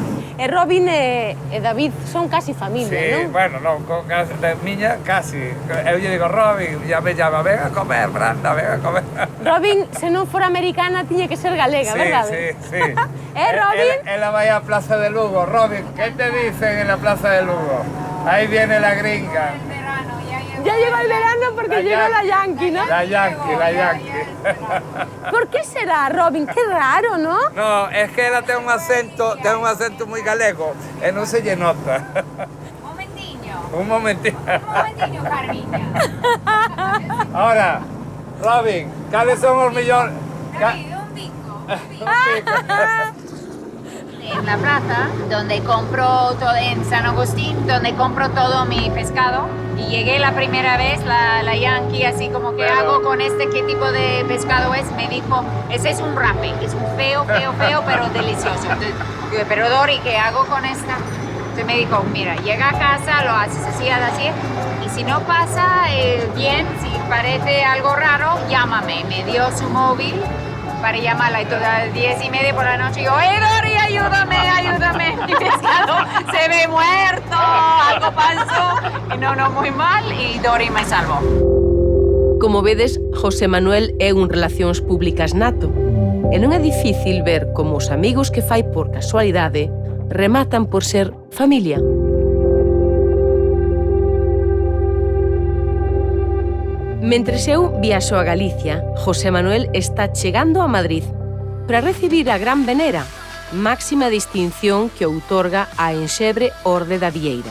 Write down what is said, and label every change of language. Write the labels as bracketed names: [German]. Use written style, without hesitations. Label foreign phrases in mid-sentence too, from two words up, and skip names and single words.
[Galician] E Robin e David son casi familia, Sí, non? bueno, non, de miña casi. Eu lle digo, Robin, [Spanish] ya me llama, [Galician] ven a comer, Branda, ven a comer. Robin, se non fora americana, tiña que ser galega, Sí, verdade? sí. Robin? Ela vai a Plaza de Lugo. Robin, [Spanish] ¿qué te dicen en la Plaza de Lugo? Ahí viene la gringa. Ya llegó el verano porque llegó la Yankee, ¿no? La Yankee. ¿Por qué será, Robin? Qué raro, ¿no? [Galician] No, es que ela ten un acento moi galego e non se lle nota. Un momentiño, Carmiña. Ahora, Robin, ¿cales son os millóns? [Spanish] En la plaza, donde compro todo, en San Agustín, donde compro todo mi pescado. Y llegué la primera vez, la Yankee, así como, ¿qué hago con este? ¿Qué tipo de pescado es? Me dijo, ese es un rape, es un feo, pero delicioso. Entonces, digo, pero Dori, ¿qué hago con esta? Entonces me dijo, mira, llega a casa, lo haces así, y si no pasa bien, si parece algo raro, llámame. Me dio su móvil para llamarla y todas las 10:30 por la noche yo, Dori, ayúdame, mi pescado se ve muerto, algo pasó, y no, muy mal, y Dori me salvó. [Galician] Como vedes, José Manuel é un relacións públicas nato. E non é difícil ver como os amigos que fai por casualidade rematan por ser familia. Mentres eu viaxo a Galicia, José Manuel está chegando a Madrid para recibir a Gran Venera, máxima distinción que outorga a enxebre Orde da Vieira.